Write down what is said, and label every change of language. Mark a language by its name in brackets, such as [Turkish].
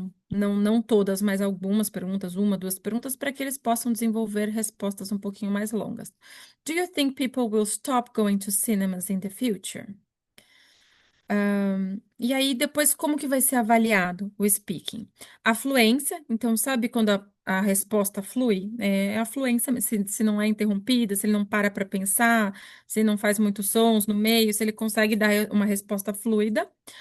[Portuguese] Não todas, mas algumas perguntas, 1, 2 perguntas, para que eles possam desenvolver respostas um pouquinho mais longas. [English] Do you think people will stop going to cinemas in the future? [Portuguese] E aí, depois, como que vai ser avaliado o speaking? A fluência, então, sabe quando a resposta flui? É a fluência, se não é interrompida, se ele não para pensar, se não faz muitos sons no meio, se ele consegue dar uma resposta fluida.